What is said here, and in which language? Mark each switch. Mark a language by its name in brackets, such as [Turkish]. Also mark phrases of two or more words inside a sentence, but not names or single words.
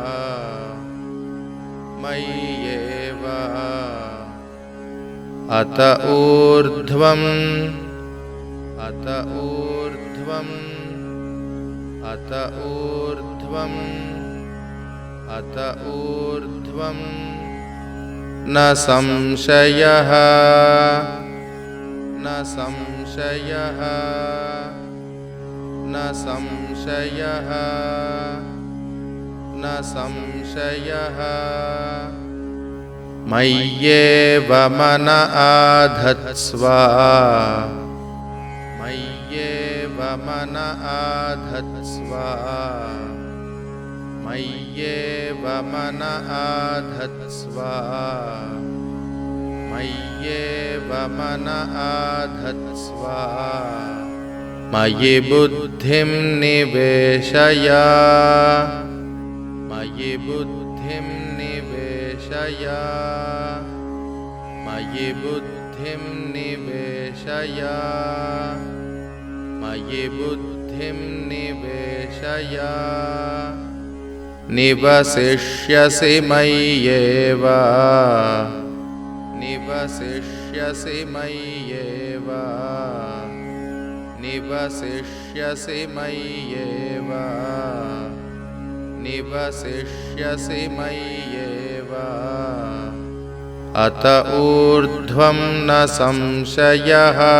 [Sanskrit] మయ్యేవ అత ఊర్ధ్వం అత ఊర్ధ్వం అత ఊర్ధ్వం అత ఊర్ధ్వం న సంశయః న సంశయః న సంశయః న సంశయః. మయ్యేవ మన ఆధత్స్వ మయ్యేవ మన ఆధత్స్వ మయ్యేవ మన ఆధత్స్వ మయ్యేవ మన ఆధత్స్వ మయి బుద్ధిం నివేశయ మయి బుద్ధిం నివేశయ మయి బుద్ధిం నివేశయ మయి బుద్ధిం నివేశయ నివసిష్యసి మయ్యేవ నివసిష్యసి మయ్యేవ నివసిష్యసి మయ్యేవ నివసిష్యసి మయ్యేవ అత ఊర్ధ్వం న సంశయః